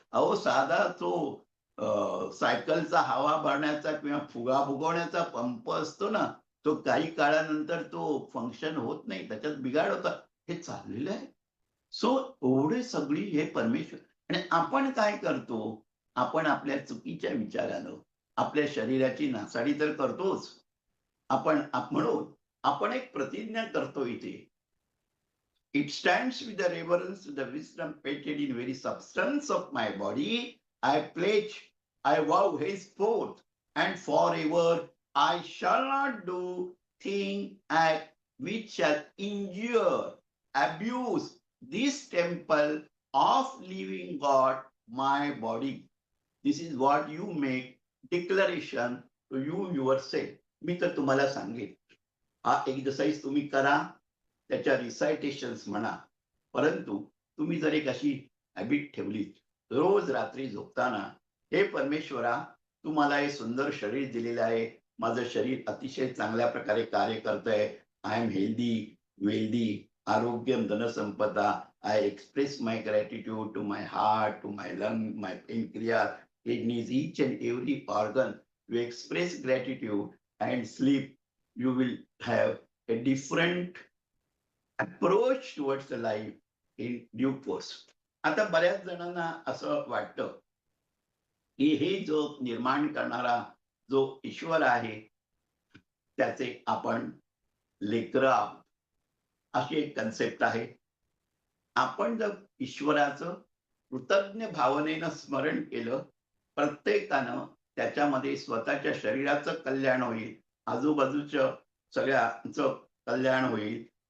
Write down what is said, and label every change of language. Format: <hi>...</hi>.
<mr>अहो साधा तो सायकलचा हवा भरण्याचा किंवा फुगा फुगवण्याचा पंप असतो ना, तो काही काळानंतर तो फंक्शन होत नाही, त्याच्यात बिघाड होतात. हे चाललेलं आहे. सो एवढे सगळी हे परमेश्वर आणि आपण काय करतो? आपण आपल्या चुकीच्या विचारानं आपल्या शरीराची नासाडी तर करतोच. म्हणून आपण एक प्रतिज्ञा करतो इथे.</mr> <en>It stands with the reverence to the wisdom painted in very substance of my body. I pledge, I vow henceforth and forever, I shall not do thing act which shall injure, abuse this temple of living God, my body. This is what you make declaration to you yourself.</en> <mr>मी तर तुम्हाला सांगेन, हा exercise तुम्ही करा, त्याच्या रिसायटेशन्स म्हणा. परंतु तुम्ही जर एक अशी हॅबिट ठेवली, रोज रात्री झोपताना, हे परमेश्वरा, तू मला हे सुंदर शरीर दिलेलं आहे. माझं शरीर अतिशय चांगल्या प्रकारे कार्य करतंय.</mr> <en>I am healthy, wealthy,</en> <mr>आरोग्यम, धनसंपदा.</mr> <en>I express my gratitude to my heart, to my lung, my pancreas, kidneys, each and every organ. You express gratitude and sleep. You will have a different approach towards the life in due course.</en> <mr>आता बऱ्याच जणांना असं वाटतं की हे जो निर्माण करणारा जो ईश्वर आहे, त्याचे आपण लेकरं आहोत, अशी एक कन्सेप्ट आहे. आपण जर ईश्वराचं कृतज्ञ भावनेनं स्मरण केलं, प्रत्येकानं त्याच्यामध्ये स्वतःच्या शरीराचं कल्याण होईल, आजूबाजूच्या सगळ्यांचं कल्याण होईल.</mr>